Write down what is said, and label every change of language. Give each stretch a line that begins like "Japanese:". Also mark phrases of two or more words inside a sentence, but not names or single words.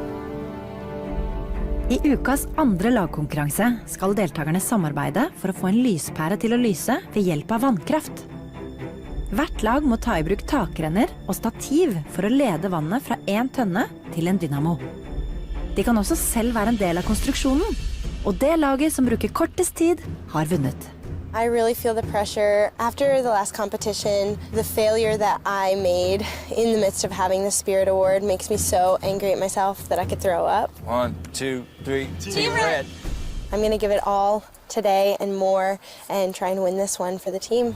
Norwegian: I ukas andre lagkonkurranse skal deltakerne samarbeide for å få en lyspære til å lyse ved hjelp av vannkraft. Hvert lag må ta I bruk takrenner og stativ for å lede vannet fra en tønne til en dynamo. De kan også selv være en del av konstruksjonen, og det laget som bruker kortest tid har vunnet.
English: I really feel the pressure. After the last competition, the failure that I made in the midst of having the Spirit Award makes me so angry at myself that I could throw up. 1, 2, 3, Team Red. I'm going to give it all today and more and try and win this one for the team.